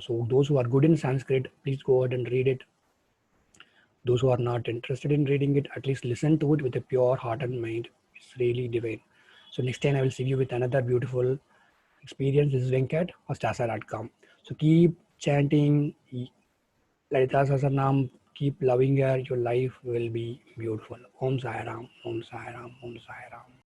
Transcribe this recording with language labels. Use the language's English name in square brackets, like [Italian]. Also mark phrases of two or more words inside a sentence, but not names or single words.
[English] So those who are good in Sanskrit, please go ahead and read it. Those who are not interested in reading it, at least listen to it with a pure heart and mind. It's really divine. So next time I will see you with another beautiful experience. This is Venkat, hostasa.com. So keep chanting Lalita Sahasranam, keep loving her. Your life will be beautiful. Om Sai Ram, Om Sai Ram, Om Sai Ram.